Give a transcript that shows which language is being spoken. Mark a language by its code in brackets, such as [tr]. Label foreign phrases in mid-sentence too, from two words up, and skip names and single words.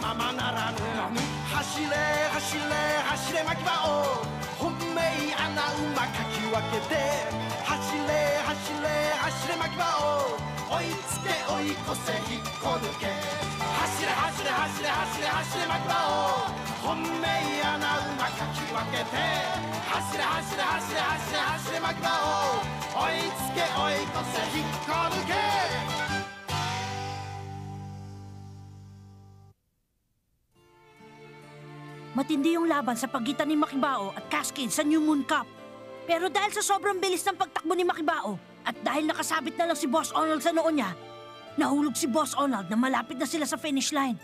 [ja] ままならぬ走れ走れ走れ牧場を本命穴馬かき分けて走れ走れ走れ牧場を追いつけ追い越せ引っこ抜け走れ走れ走れ走れ走れ牧場を本命穴馬かき分けて走れ走れ走れ走れ走れ牧場を追いつけ追い越せ引っこ抜け [tl] Matindi yung laban sa pagitan ni Makibao at Cascade sa New Moon Cup. Pero dahil sa sobrang bilis ng pagtakbo ni Makibao at dahil nakasabit na lang si Boss Onald sa noo niya, nahulog si Boss Onald na malapit na sila sa finish line.